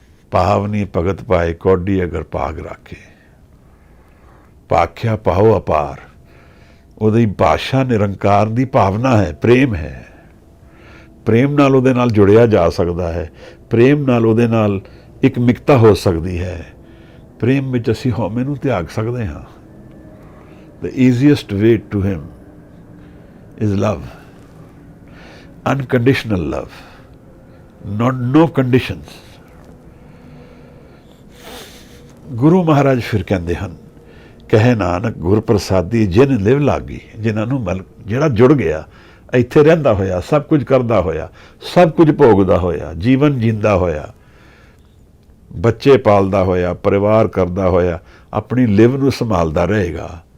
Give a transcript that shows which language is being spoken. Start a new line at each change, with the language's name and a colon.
Punjabi: ਭਾਵਨੀ ਭਗਤ ਪਾਏ ਕੌਡੀ ਅਗਰ ਭਾਗ ਰਾਖੇ, ਭਾਖਿਆ ਪਾਓ ਅਪਾਰ। ਉਹਦੀ ਭਾਸ਼ਾ ਨਿਰੰਕਾਰ ਦੀ ਭਾਵਨਾ ਹੈ, ਪ੍ਰੇਮ ਹੈ। ਪ੍ਰੇਮ ਨਾਲ ਉਹਦੇ ਨਾਲ ਜੁੜਿਆ ਜਾ ਸਕਦਾ ਹੈ, ਪ੍ਰੇਮ ਨਾਲ ਉਹਦੇ ਨਾਲ ਇੱਕ ਮਿਕਤਾ ਹੋ ਸਕਦੀ ਹੈ। ਪ੍ਰੇਮ ਵਿੱਚ ਅਸੀਂ ਹਉਮੈ ਨੂੰ ਤਿਆਗ ਸਕਦੇ ਹਾਂ।
English: The easiest way to him is love, unconditional love, no conditions.
Punjabi: Guru Maharaj ਫਿਰ ਕਹਿੰਦੇ ਹਨ, ਕਹੇ ਨਾਨਕ ਗੁਰ ਪ੍ਰਸਾਦੀ ਜਿਨ ਲਿਵ ਲਾਗੀ। ਜਿਨ੍ਹਾਂ ਨੂੰ ਜਿਹੜਾ ਜੁੜ ਗਿਆ, ਇੱਥੇ ਰਹਿੰਦਾ ਹੋਇਆ, ਸਭ ਕੁਝ ਕਰਦਾ ਹੋਇਆ, ਸਭ ਕੁਝ ਭੋਗਦਾ ਹੋਇਆ, ਜੀਵਨ ਜੀਂਦਾ ਹੋਇਆ, ਬੱਚੇ ਪਾਲਦਾ ਹੋਇਆ, ਪਰਿਵਾਰ ਕਰਦਾ ਹੋਇਆ, ਆਪਣੀ ਲਿਵ ਨੂੰ ਸੰਭਾਲਦਾ ਰਹੇਗਾ।